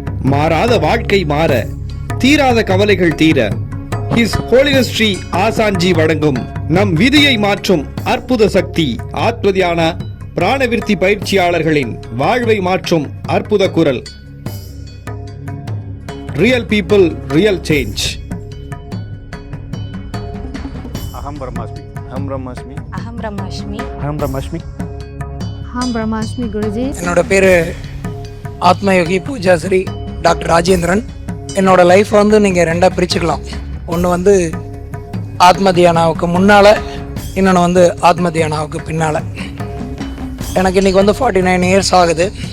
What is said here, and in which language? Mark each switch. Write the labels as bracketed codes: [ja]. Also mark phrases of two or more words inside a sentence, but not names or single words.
[ta] மாறாத வாழ்க்கை மாற, தீராத கவலைகள் தீர, ஹிஸ் ஹோலினஸ் ஸ்ரீ ஆசான்ஜி வழங்கும் நம் விதியை மாற்றும் அற்புத சக்தி ஆத்ம தியான பிராணவிருத்தி பயிற்சியாளர்களின் வாழ்வை மாற்றும் அற்புத குரல். [en] Real people, real change. [sa] अहम ब्रह्मास्मि. अहम ब्रह्मास्मि. अहम ब्रह्मास्मि. अहम ब्रह्मास्मि. अहम ब्रह्मास्मि गुरुजी. [ta] என்னோட பேர் ஆத்மயோகி பூஜாஸ்ரீ டாக்டர் ராஜேந்திரன். என்னோடய லைஃப் வந்து நீங்கள் ரெண்டாக பிரிச்சுக்கலாம். ஒன்று வந்து ஆத்ம தியானாவுக்கு முன்னால், இன்னொன்று வந்து ஆத்ம தியானாவுக்கு பின்னால். எனக்கு இன்றைக்கி வந்து 49 இயர்ஸ் ஆகுது.